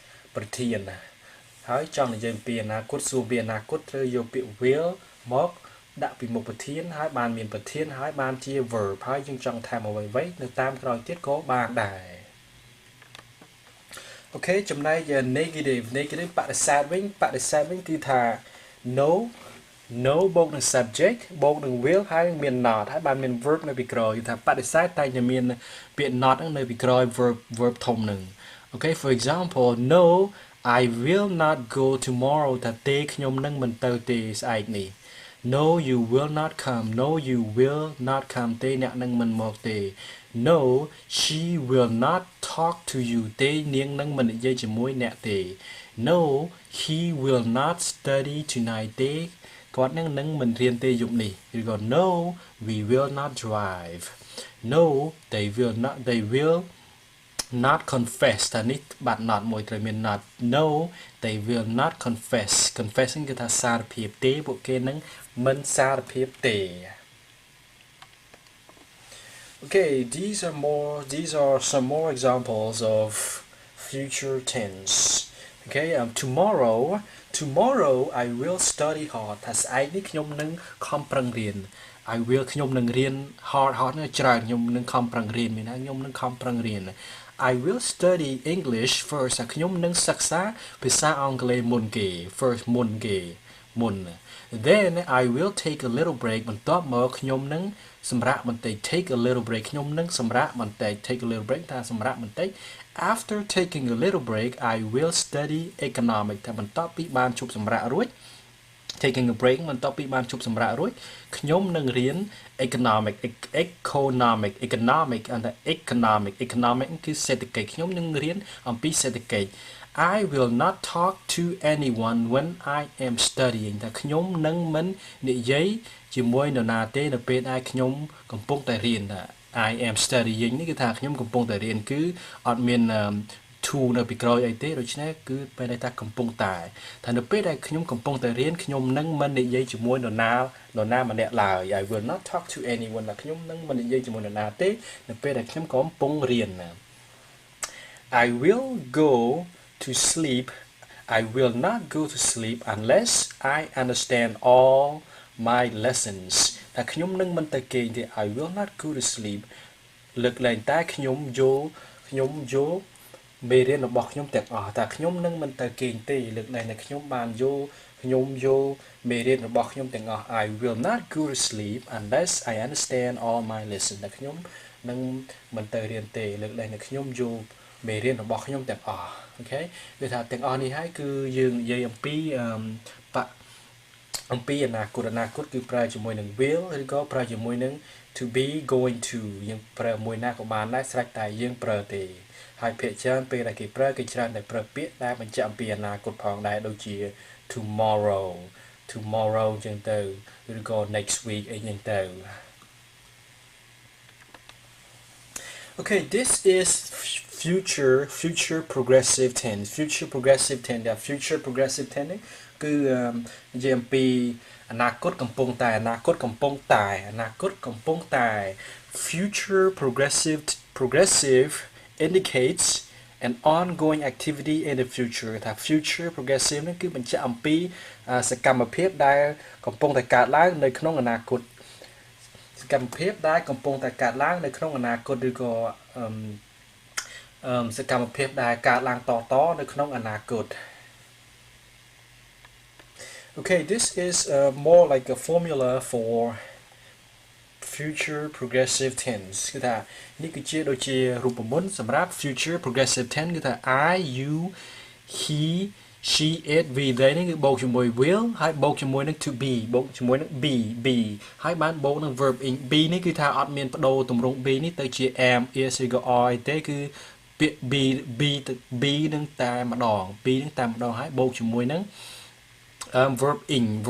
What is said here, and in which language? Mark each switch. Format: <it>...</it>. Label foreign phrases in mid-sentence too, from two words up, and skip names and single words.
<km>ប្រធានហើយចង់និយាយពីអនាគតសួរពីអនាគតត្រូវយកពាក្យ will មកដាក់ពីមុខប្រធានហើយបានមានប្រធានហើយបានជា verb ហើយយើងចង់ថែមអ្វីៗនៅតាមក្រោយទៀតក៏បានដែរអូខេចំណែក negative បដិសេធវិញគឺថា no បូកនឹង subject បូកនឹង will ហើយមាន not ហើយបានមាន verb នៅពីក្រោយគឺថាបដិសេធតែតែមានពាក្យ not នៅពីក្រោយ verb ធំនឹង</km> <en>okay for example no I will not go tomorrow</en> <km>ថាទេខ្ញុំនឹងមិនទៅទេស្អែកនេះ</km> <en>no you will not come no you will not</en> <km>come ទេអ្នកនឹងមិនមកទេ</km> <en>no she will not talk to you</en> <km>ទេនាងនឹងមិននិយាយជាមួយអ្នកទេ</km> <en>no he will not study tonight</en> <km>ទេគាត់នឹងមិនរៀនទេយប់នេះឬក៏</km> <en>no we will not drive no they will not confess</en> <km>តានេះបាត់ not មួយត្រូវមាន not</km> <en>no they will not confess</en> <km>គឺថាសារភាពទេពួកគេនឹងមិនសារភាពទេ</km> <en>Okay these are some more examples of future tense okay tomorrow I will study hard</en> <km>ថាស្អែកនេះខ្ញុំនឹងខំប្រឹងរៀន</km> <en>I will</en> <km>ខ្ញុំនឹងរៀន hard នេះច្រើនខ្ញុំនឹងខំប្រឹងរៀនមានថាខ្ញុំនឹងខំប្រឹងរៀន</km> <en>I will study English first</en> <km>ខ្ញុំនឹងសិក្សា ភាសាអង់គ្លេសមុនគេ first មុន</km> <en>then I will take a little break</en> <km>បន្ទាប់មកខ្ញុំនឹងសម្រាកបន្តិច</km> <en>take a little break</en> <km>ខ្ញុំនឹងសម្រាកបន្តិច</km> <en>take a little break</en> <km>ថាសម្រាកបន្តិច</km> <en>after taking a little break I will study economic</en> <km>ថាបន្ទាប់ពីបានជប់សម្រាករួច</km> <en>taking a break</en> <km>បន្ទាប់ពីបានជប់សម្រាករួចខ្ញុំនឹងរៀន economic គឺសេដ្ឋកិច្ចខ្ញុំនឹងរៀនអំពីសេដ្ឋកិច្ច</km> <en>I will not talk to anyone when I am studying</en> <km>ថាខ្ញុំនឹងមិននិយាយជាមួយនរណាទេនៅពេលដែលខ្ញុំកំពុងតែរៀនថា</km> <en>I am studying</en> <km>នេះគឺថាខ្ញុំកំពុងតែរៀនគឺអ ត់មានto នៅពីក្រោយអីទេដូច្នេះគឺពេលដែលថាកំពុងតែថានៅពេលដែលខ្ញុំកំពុងតែរៀនខ្ញុំនឹងមិននិយាយជាមួយនរណាម្នាក់ឡើយ</km> <en>I will not talk to anyone</en> <km>ថាខ្ញុំនឹងមិននិយាយជាមួយនរណាទេនៅពេលដែលខ្ញុំកំពុងរៀន</km> <en>I will go to sleep I will not go to sleep unless I understand all my lessons</en> <km>ថាខ្ញុំនឹងមិនទៅគេងទេ</km> <en>I will not go to sleep</en> <km>លើកលែងតែខ្ញុំយល់មេរៀនរបស់ខ្ញុំទាំងអស់តែខ្ញុំនឹងមិនទៅគេងទេលើកលែងតែខ្ញុំបានយល់មេរៀនរបស់ខ្ញុំទាំងអស់</km> <en>I will not go to sleep unless I understand all my lessons</en> <km>តែខ្ញុំនឹងមិនទៅរៀនទេលើកលែងតែខ្ញុំយល់មេរៀនរបស់ខ្ញុំទាំងអស់អូខេវាថាទាំងអស់នេះហើយគឺយើងនិយាយអំ ពីអនាគតគឺប្រើជាមួយនឹង will ឬក៏ប្រើជាមួយនឹង</km> <en>to be going to</en> <km>យើងប្រើមួយណាក៏បានដែរស្រេចតែយើងប្រើទេហើយភាគច្រើនពេលដែលគេប្រើគេច្រើនតែប្រើពាក្យដែលបញ្ជាក់អំពីអនាគតផងដែរដូចជា tomorrow អញ្ចឹងទៅឬក៏</km> <en>next week</en> <km>អីចឹងទៅ</km> <en>Okay this is future progressive tense future progressive tense</en> <km>គឺនិយាយអំពីអនាគតកំពុង តែ</km> <en>future progressive indicates an ongoing activity in the future</en> <km>ថា</km> <en>future progressive</en> <km>នេះគឺបញ្ជាក់អំពីសកម្មភាពដែលកំពុងតែកើតឡើងនៅក្នុងអនាគតសកម្មភាពដែលកំពុងតែកើតឡើងនៅក្នុងអនាគតឬក៏ សកម្មភាពដែលកើតឡើងតនៅក្នុងអនាគត</km> <en>Okay this is more like a formula for future progressive tense</en> <km>គឺ ថានេះគឺជាដូចជារូបមន្តសម្រាប់</km> <en>future progressive tense</en> <km>គឺថា</km> <en>I you he she it we they</en> <km>នេះគឺបូកជាមួយ will ហើយបូកជាមួយនឹង</km> <en>to be</en> <km>បូកជាមួយនឹង be ហើយបានបូកនឹង</km> <en>verb in</en> <km>be នេះគឺថាអត់មានបដូរទម្រង់ be នេះទៅជា</km> <en>am is</en> <km>ឬក៏ are អីទេគឺពាក្យ be នឹងតែម្ដងហើយបូកជាមួយនឹង</km> <en>verb in</en>